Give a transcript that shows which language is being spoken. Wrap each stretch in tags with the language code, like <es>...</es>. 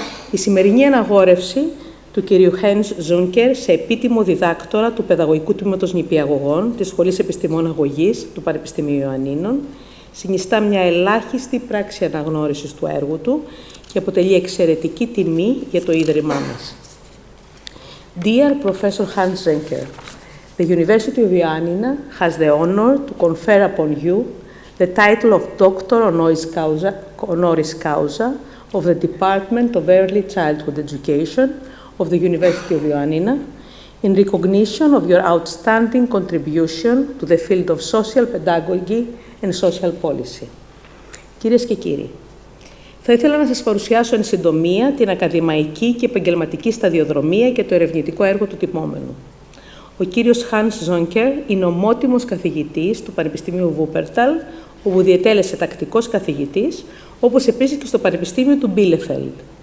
<el>Η σημερινή αναγόρευση του κυρίου Heinz σε επίτιμο διδάκτορα του Παιδαγωγικού Τμήματος Νηπιαγωγών της Σχολής Επιστημών Αγωγής του Πανεπιστημίου Ιωαννίνων συνιστά μια ελάχιστη πράξη αναγνώρισης του έργου του και αποτελεί εξαιρετική τιμή για το Ίδρυμά μας.</el> <en>Dear Professor Heinz, the University of Ioannina has the honor to confer upon you the title of Doctor Honoris Causa of the Department of Early Childhood Education of the University of Ioannina in recognition of your outstanding contribution to the field of social pedagogy and social policy.</en> <el>Κυρίες και κύριοι, θα ήθελα να σας παρουσιάσω εν συντομία την ακαδημαϊκή και επαγγελματική σταδιοδρομία και το ερευνητικό έργο του τιμόμενου. Ο κύριος Heinz είναι ομότιμος καθηγητής του Πανεπιστημίου Wuppertal, όπου διετέλεσε τακτικός καθηγητής, όπως επίσης και στο Πανεπιστήμιο του Bielefeld.</el>